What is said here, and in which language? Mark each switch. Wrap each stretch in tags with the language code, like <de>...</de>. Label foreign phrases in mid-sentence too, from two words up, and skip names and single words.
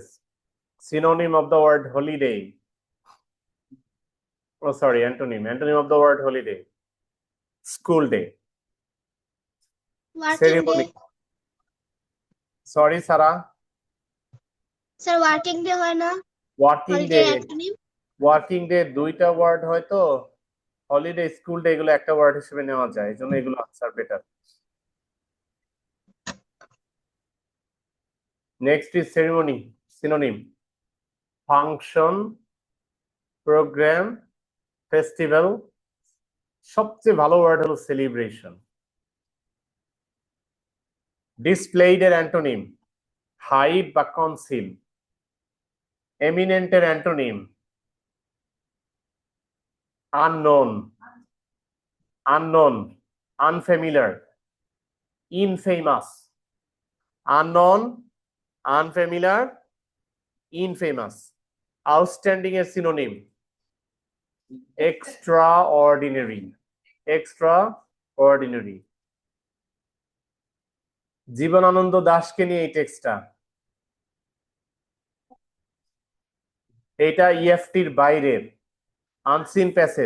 <en>Synonym of the word holiday. Oh, sorry, antonym of the word holiday. School day. Working Ceremony. day. Sorry, Sarah. Sir, working day</en> <bn>হয় না?</bn> <en>Working Holiday day. acronym? working day</en> <bn>2টা ওয়ার্ড হয়তো,</bn> <en>holiday school day</en> <bn>এগুলো একটা ওয়ার্ড হিসেবে নেওয়া যায়, এজন্য এগুলো</bn> <en>answer better. next is ceremony, synonym function, program, festival.</en> <bn>সবচেয়ে ভালো ওয়ার্ড হলো সেলিব্রেশন।</bn> <en>ডিসপ্লেইড এর antonym hide বা কনসিল। eminent-er antonym unknown, unfamiliar, infamous. Unknown, unfamiliar, infamous. Outstanding এর synonym extraordinary.</en> <bn>জীবনানন্দ দাশকে নিয়ে এই টেক্সটটা, এটা ইএফটির বাইরের</bn> <en>unseen passage.</en>